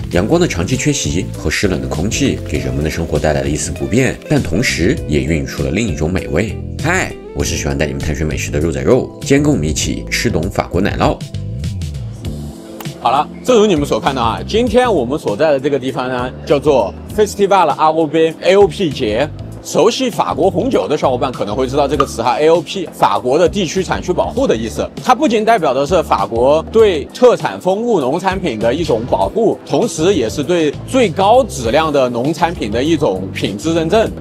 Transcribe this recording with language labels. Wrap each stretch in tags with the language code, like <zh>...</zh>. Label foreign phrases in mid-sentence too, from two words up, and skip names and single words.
<zh>陽光的長期缺席和濕冷的空氣給人們的生活帶來了一絲不便，但同時也孕育出了另一種美味。嗨，我是喜歡帶你們探尋美食的肉仔肉，今天跟我們一起吃懂法國奶酪。好了，正如你們所看到啊，今天我們所在的這個地方呢，叫做 Festival AOP AOP 節。熟悉法國紅酒的小夥伴可能會知道這個詞哈 ，AOP 法國的地區產區保護的意思。它不僅代表的是法國對特產豐物農產品的一種保護，同時也是對最高質量的農產品的一種品質認證。</zh>